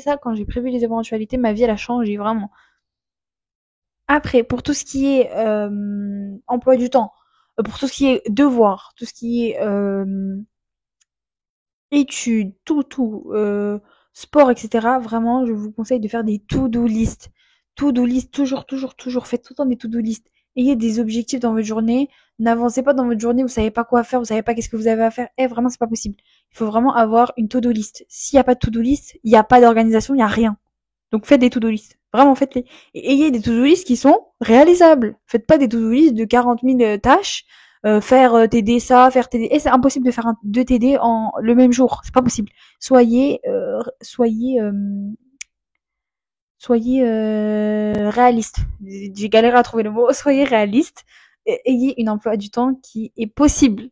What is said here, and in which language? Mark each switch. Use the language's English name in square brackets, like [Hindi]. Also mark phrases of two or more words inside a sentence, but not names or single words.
[French] Ça, quand j'ai prévu les éventualités, ma vie elle a changé vraiment. Après, pour tout ce qui est emploi du temps, pour tout ce qui est devoir, tout ce qui est études, sport, etc. Vraiment, je vous conseille de faire des [English] to-do list. To-do list, [French] toujours. Faites tout le temps des [English] to-do list. [French] Ayez des objectifs dans votre journée. N'avancez pas dans votre journée, vous savez pas quoi faire, vous savez pas qu'est-ce que vous avez à faire. Vraiment, c'est pas possible. Il faut vraiment avoir une [English] to-do list. [French] S'il y a pas de [English] to-do list, [French] il y a pas d'organisation, il y a rien. Donc faites des [English] to-do list. [French] Vraiment, faites-les. Et ayez des [English] to-do list [French] qui sont réalisables. Faites pas des [English] to-do list [French] de 40 000 tâches. Faire TD ça, faire TD. Et c'est impossible de faire 2 TD en le même jour. C'est pas possible. Soyez réaliste. J'ai galéré à trouver le mot. Soyez réaliste. Ayez une emploi du temps qui est possible.